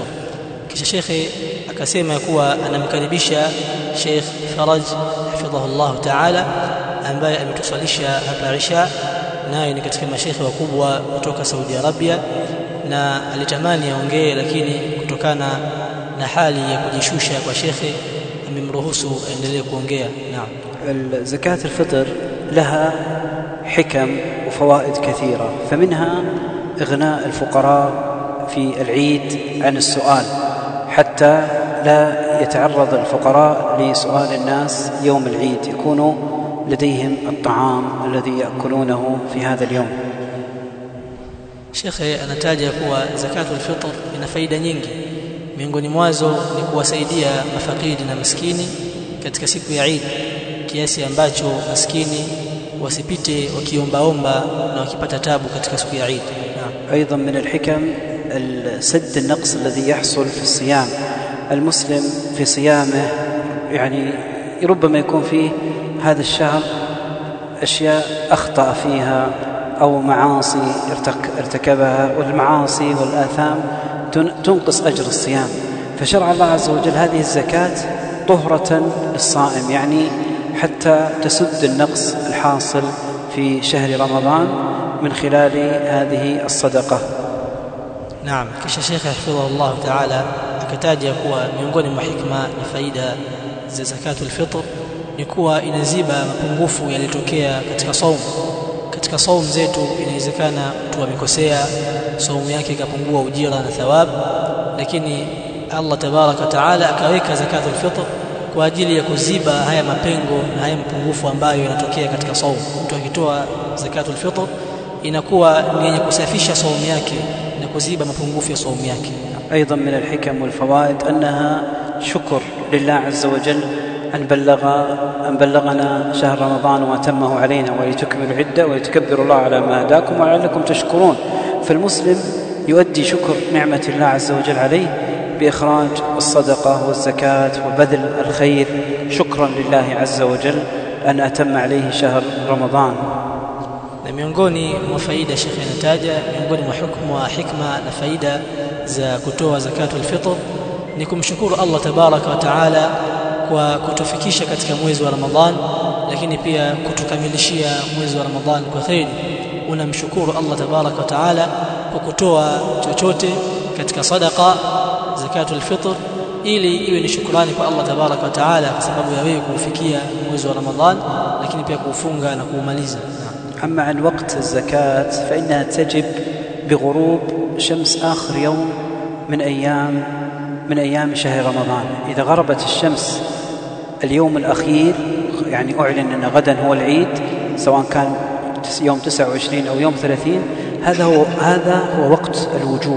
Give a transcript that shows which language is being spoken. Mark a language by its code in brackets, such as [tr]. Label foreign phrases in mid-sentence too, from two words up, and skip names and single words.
[sw] Kisha shekhi akasema kuwa anamkaribisha Sheikh Faraj [ar] حفظه الله تعالى [sw] ambaye ametusalisha hapa Isha, naye ni katika mashaikh wakubwa kutoka Saudi Arabia, na alitamani aongee, lakini kutokana na hali ya kujishusha kwa shekhi amemruhusu aendelee kuongea. Naam. [ar] زكاة الفطر لها حكم وفوائد كثيرة، فمنها إغناء الفقراء في العيد عن السؤال حتى لا يتعرض الفقراء لسؤال الناس يوم العيد، يكون لديهم الطعام الذي يأكلونه في هذا اليوم. [sw] Shekhe anataja kuwa zakatul fitr ina faida nyingi, miongoni mwazo ni kuwasaidia mafakiri na maskini katika siku ya Eid, kiasi ambacho maskini wasipite wakiombaomba na wakipata tabu katika siku ya Eid. [ar] أيضا من الحكم سد النقص الذي يحصل في الصيام. المسلم في صيامه يعني ربما يكون فيه هذا الشهر أشياء أخطأ فيها أو معاصي ارتكبها، والمعاصي والآثام تنقص أجر الصيام، فشرع الله عز وجل هذه الزكاة طهرة للصائم، يعني حتى تسد النقص الحاصل في شهر رمضان من خلال هذه الصدقة. نعم. [sw] kisha Sheikh [ar] حفظه الله تعالى [sw] akataja kuwa miongoni mwa hikma na faida za zakatul fitr ni kuwa inaziba mapungufu yalitokea katika saumu. Katika saumu zetu inawezekana mtu amekosea, saumu yake ikapungua ujira na thawab, lakini [ar] الله تبارك تعالى [sw] akaweka zakatul fitr kwa ajili ya kuziba haya mapengo na haya mapungufu ambayo yanatokea katika saumu. Mtu akitoa zakatul fitr inakuwa ni yenye kusafisha saumu yake na kuziba mapungufu ya saumu yake. [ar] أيضا من الحكم والفوائد أنها شكر لله عز وجل أن بلغنا شهر رمضان وأتمه علينا، ولتكملوا العدة ولتكبروا الله على ما هداكم ولعلكم تشكرون. فالمسلم يؤدي شكر نعمة الله عز وجل عليه بإخراج الصدقة والزكاة وبذل الخير شكرا لله عز وجل أن أتم عليه شهر رمضان. [sw] Na miongoni mwa faida shekhi anataja, miongoni mwa hukumu wa hikma na faida za kutoa zakatul fitr ni kumshukuru [ar] الله تبارك وتعالى [sw] kwa kutufikisha katika mwezi wa Ramadhan, lakini pia kutukamilishia mwezi wa Ramadhan kwa kheri. Unamshukuru [ar] الله تبارك وتعالى [sw] kwa kutoa chochote katika sadaqa zakatul fitr, ili iwe ni shukrani kwa [ar] الله تبارك وتعالى [sw] kwa sababu ya wewe kufikia mwezi wa Ramadhan, lakini pia kuufunga na kuumaliza. [ar] أما عن وقت الزكاة فإنها تجب بغروب شمس آخر يوم من أيام شهر رمضان. إذا غربت الشمس اليوم الأخير، يعني أعلن أن غدا هو العيد، سواء كان يوم 29 أو يوم 30، هذا هو وقت الوجوب.